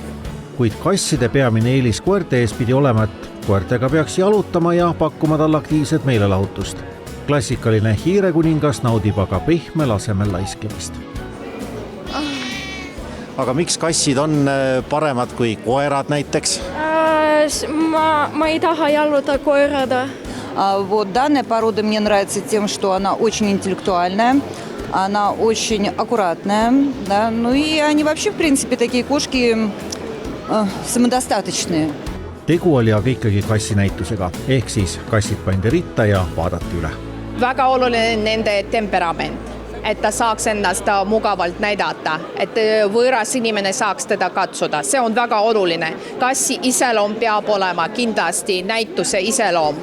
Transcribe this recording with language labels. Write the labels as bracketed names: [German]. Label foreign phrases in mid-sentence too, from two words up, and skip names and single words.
[Estonian] Kuid kasside peamine eelis koerte ees pidi olema, et koertega peaks jalutama ja pakkuma talle aktiivset meelelahutust. Klassikaline hiirekuningas naudib aga pehmel asemel laiskimist. Aga miks kassid on paremad kui koerad näiteks? Ma ei taha jaluta koerada. [Russian] Вот данная порода мне нравится тем, что она очень интеллектуальная, она очень аккуратная, да? Ну и они вообще, в принципе, такие кошки самодостаточные. [Estonian] Tegu oli aga ikkagi kassinäitusega, ehk siis kassid pandi ritta ja vaadati üle. Väga oluline nende temperament, et ta saaks ennast mugavalt näidata, et võõras inimene saaks teda katsuda. See on väga oluline. Kassi iseloom peab olema kindlasti näituse iseloom.